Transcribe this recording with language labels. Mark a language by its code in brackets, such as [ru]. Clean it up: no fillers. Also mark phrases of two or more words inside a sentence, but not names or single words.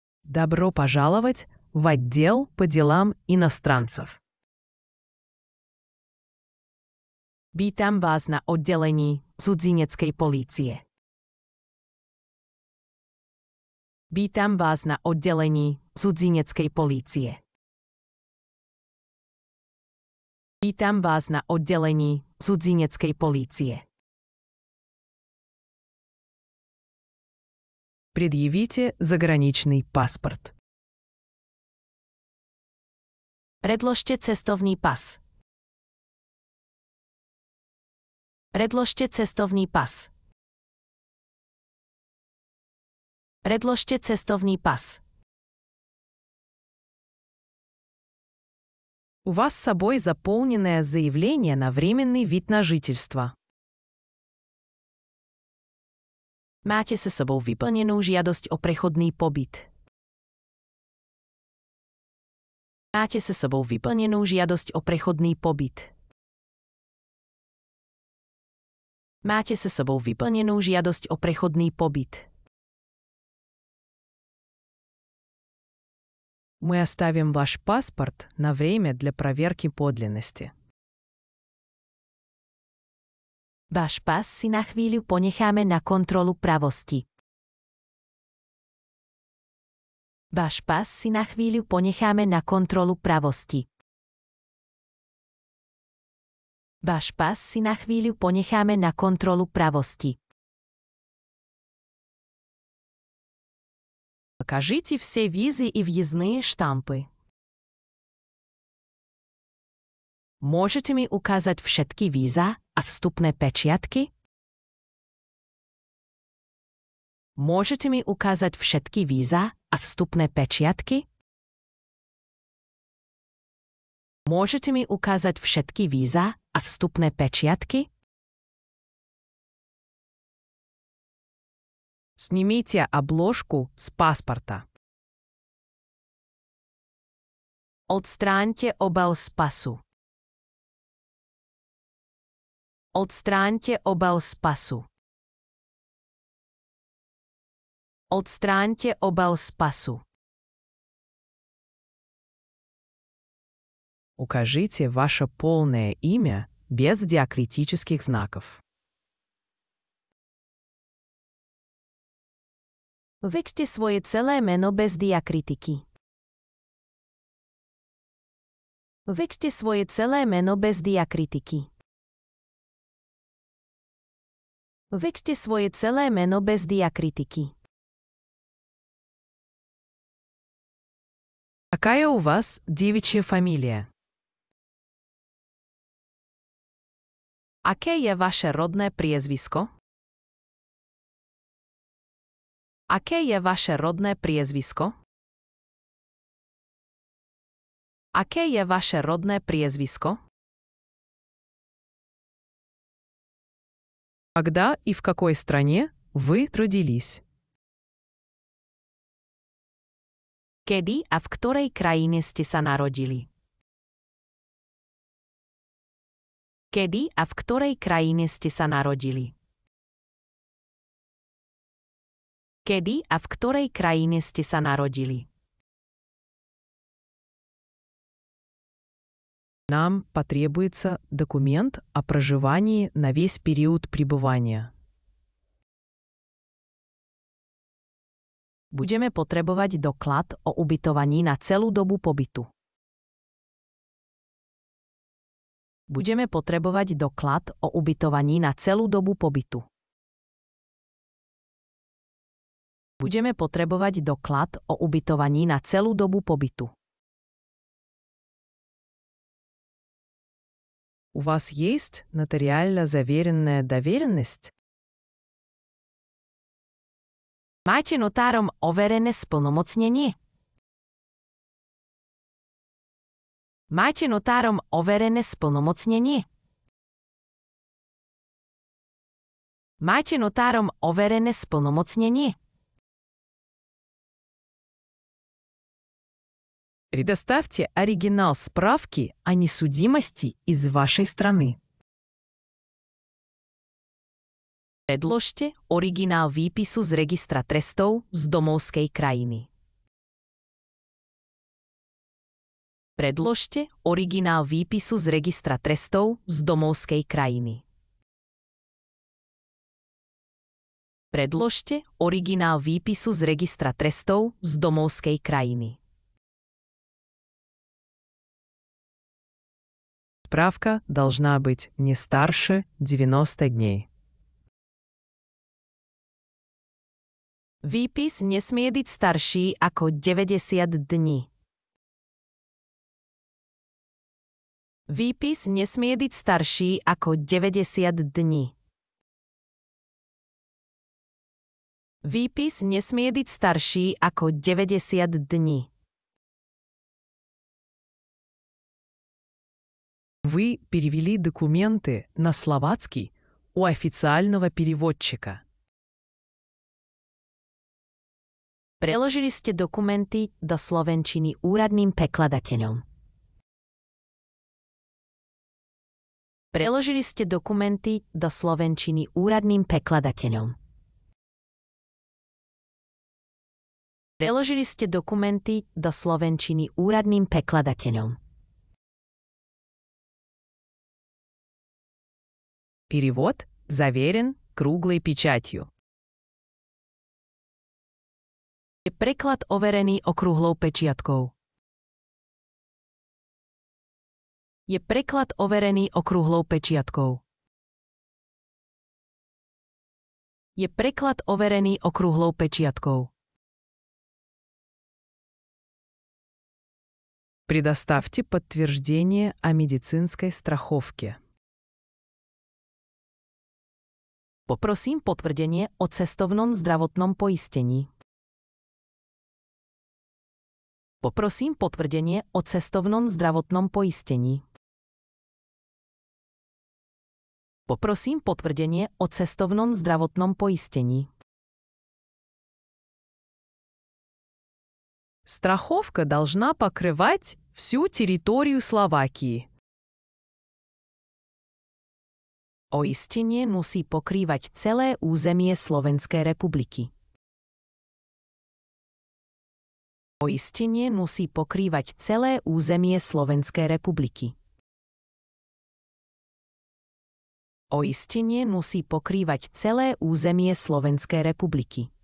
[ru] Добро пожаловать в отдел по делам иностранцев. [sk] Vítam vás na oddelení cudzineckej polície. Vítam vás na oddelení cudzineckej polície. Vítam vás na oddelení cudzineckej polície. [ru] Предъявите заграничный паспорт. [sk] Predložte cestovný pas. Predložte cestovný pas. Predložte cestovný pas. [ru] У вас с собой заполненное заявление на временный вид на жительство. [sk] Máte sa sebou vyplnenú žiadosť o prechodný pobyt. Máte sa sebou vyplnenú žiadosť o prechodný pobyt. Máte sa sebou vyplnenú žiadosť o prechodný pobyt. [ru] Мы оставим ваш паспорт на время для проверки подлинности. [sk] Váš pas si na chvíľu ponecháme na kontrolu pravosti. Váš pas si na chvíľu ponecháme na kontrolu pravosti. Váš pas si na chvíľu ponecháme na kontrolu pravosti. [ru] Покажите все визы и въездные штампы. [sk] Môžete mi ukázať všetky víza a vstupné pečiatky? Môžete mi ukázať všetky víza a vstupné pečiatky? Môžete mi ukázať všetky víza a vstupné pečiatky? [ru] Снимите обложку с паспорта. [sk] Odstráňte obal z pasu. Odstráňte obal z pasu. Odstráňte obal z pasu. [ru] Укажите ваше полное имя без диакритических знаков. [sk] Uveďte svoje celé meno bez diakritiky. Uveďte svoje celé meno bez diakritiky. Uveďte svoje celé meno bez diakritiky. [ru] Какая у вас девичья фамилия? [sk] Aké je vaše rodné priezvisko? Aké je vaše rodné priezvisko? Aké je vaše rodné priezvisko? [ru] Когда и в какой стране вы родились? [sk] Kedy a v ktorej krajine ste sa narodili? Kedy a v ktorej krajine ste sa narodili? Kedy a v ktorej krajine ste sa narodili? [ru] Нам потребуется документ о проживании на весь период пребывания. [sk] Budeme potrebovať doklad o ubytovaní na celú dobu pobytu. Budeme potrebovať doklad o ubytovaní na celú dobu pobytu. Budeme potrebovať doklad o ubytovaní na celú dobu pobytu. [ru] У вас есть нотариально заверенная доверенность? [sk] Máte notárom overené splnomocnenie? Máte notárom overené splnomocnenie? Máte notárom overené splnomocnenie? [ru] Предоставьте оригинал справки о несудимости из вашей страны. [sk] Predložte originál výpisu z registra trestov z domovskej krajiny. Predložte originál výpisu z registra trestov z domovskej krajiny. Predložte originál výpisu z registra trestov z domovskej krajiny. [ru] Справка должна быть не старше 90 дней. [sk] Výpis nesmie byť starší ako 90 dní. Výpis nesmie byť starší ako 90 dní. Výpis nesmie byť starší ako 90 dní. [ru] Вы перевели документы на словацкий у официального переводчика. [sk] Preložili ste dokumenty do slovenčiny úradným prekladateľom. Preložili ste dokumenty do slovenčiny úradným prekladateľom. Preložili ste dokumenty do slovenčiny úradným prekladateľom. [ru] Перевод заверен круглой печатью. [sk] Je preklad overený okrúhlou pečiatkou. Je preklad overený okrúhlou pečiatkou. Je preklad overený okrúhlou pečiatkou. [ru] Предоставьте подтверждение о медицинской страховке. [sk] Poprosím potvrdenie o cestovnom zdravotnom poistení. Poprosím potvrdenie o cestovnom zdravotnom poistení. Poprosím potvrdenie o cestovnom zdravotnom poistení. [ru] Страховка должна покрывать всю территорию Словакии. [sk] Poistenie musí pokrývať celé územie Slovenskej republiky. Poistenie musí pokrývať celé územie Slovenskej republiky. Poistenie musí pokrývať celé územie Slovenskej republiky.